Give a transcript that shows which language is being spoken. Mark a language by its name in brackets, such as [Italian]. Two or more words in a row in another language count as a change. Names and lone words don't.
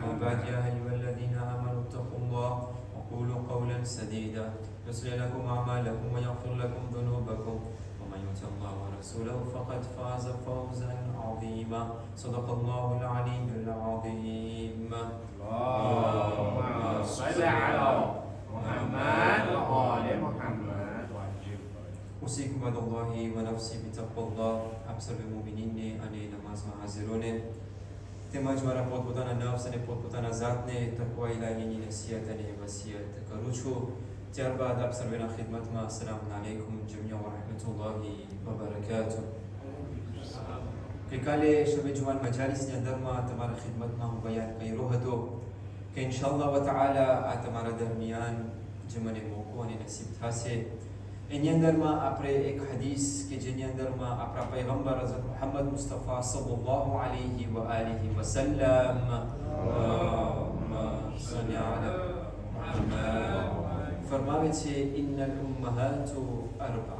[Arabic] وبعد يا أيها الذين آمنوا اتقوا الله وقولوا قولا سديدا يصلح لكم أعمالكم ويغفر لكم ذنوبكم ومن يطع الله ورسوله فقد فاز فوزا عظيما صدق الله العلي العظيم اللهم صل على محمد وآل محمد. أوصيكم عباد الله ونفسي بتقوى الله أبصر المؤمنين أني نماز حاضرون [Gujarati] તેમજ મારા પોતપોતાના નફ્સ અને પોતપોતાના જાતને તકવા ઇલાહીની નસીહત અને વસિયત કરું છું. ત્યારબાદ આપ સર્વેના ખિદમતમાં [Arabic] السلام عليكم جميعا ورحمة الله وبركاته. [Gujarati] ગઈકાલે શબે જુમાન મજાલિસની અંદરમાં તમારા ખિદમતમાં હું બયાન કર્યો હતો કે [Arabic] إن شاء الله تعالى [Gujarati] આ તમારા દરમિયાન જે મને મોકો અને નસીબ થશે એની અંદરમાં આપણે એક હદીસ કે જેની અંદરમાં આપણા પૈગંબર હઝરત મુહમ્મદ મુસ્તફા [Arabic] صلى الله عليه وآله وسلم [Gujarati] ફરમાવે છે [Arabic] إن الأمهات أربع.